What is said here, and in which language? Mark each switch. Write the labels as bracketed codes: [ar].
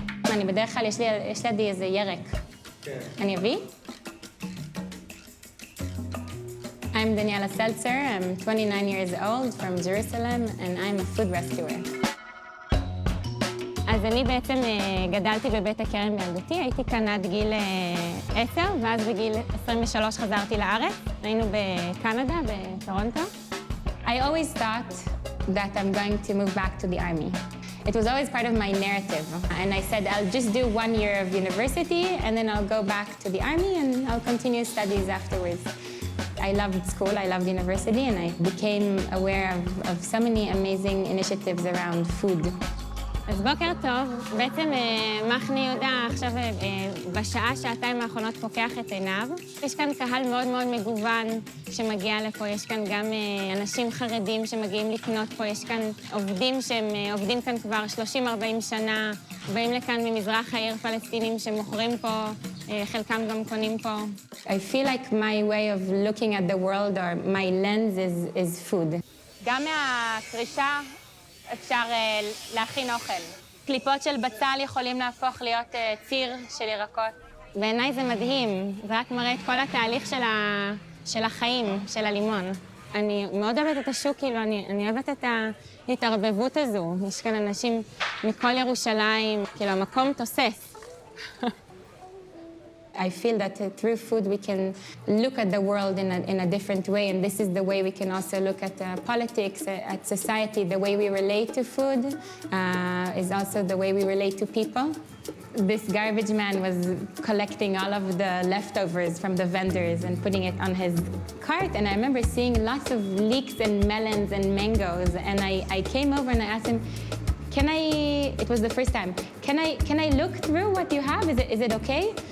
[he] אני בדרך כלל, יש לידי איזה ירק. אני אביא? [en] I'm Daniella Seltzer, I'm 29 years old from Jerusalem, and I'm a food rescuer. [he] אז אני בעצם גדלתי בבית הכרם בילדותי, הייתי כאן עד גיל 10, ואז בגיל 23 חזרתי לארץ. היינו בקנדה, בטורונטו. [en] I always thought that I'm going to move back to the army. It was always part of my narrative, and I said I'll just do 1 year of university, and then I'll go back to the army, and I'll continue studies afterwards. I loved school, I loved university, and I became aware of so many amazing initiatives around food. [he] אז בוקר טוב, בעצם מחנה יהודה עכשיו בשעה, שעתיים האחרונות פוקח את עיניו. יש כאן קהל מאוד מאוד מגוון שמגיע לפה, יש כאן גם אנשים חרדים שמגיעים לקנות פה, יש כאן עובדים שהם עובדים כאן כבר 30-40 שנה, באים לכאן ממזרח העיר פלסטינים שמוכרים פה, חלקם גם קונים פה. [en] I feel like my way of looking at the world or my lens is food. [he] גם מהקרישה אפשר להכין אוכל. קליפות של בצל יכולים להפוך להיות ציר של ירקות. בעיניי זה מדהים, זה רק מראה את כל התהליך של החיים, של הלימון. אני מאוד אוהבת את השוק, כאילו, אני אוהבת את ההתערבבות הזו. יש כאן אנשים מכל ירושלים, כאילו, המקום תוסס. [en] I feel that through food we can look at the world in a different way, and this is the way we can also look at politics, at society. The way we relate to food is also the way we relate to people. This garbage man was collecting all of the leftovers from the vendors and putting it on his cart, and I remember seeing lots of leeks and melons and mangoes, and I came over and I asked him, it was the first time, can I look through what you have? Is it okay?